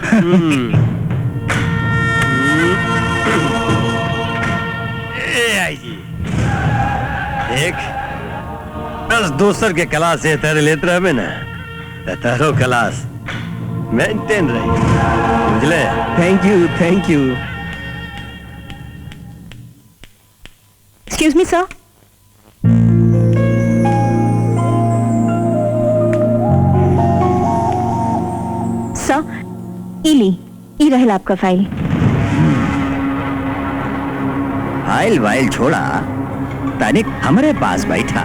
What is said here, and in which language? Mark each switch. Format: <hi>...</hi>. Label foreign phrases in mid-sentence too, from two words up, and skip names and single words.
<bho>देख, बस दोसर के क्लास से तेरे लेते रहे ना, तारो क्लास मेंटेन रही, बुझले?</bho> <en>Thank you, thank you. Excuse me sir.</en> <bho>सर, ई रहल आपका फाइल। फाइल वाइल छोड़ा, तनिक हमारे पास बैठा।</bho>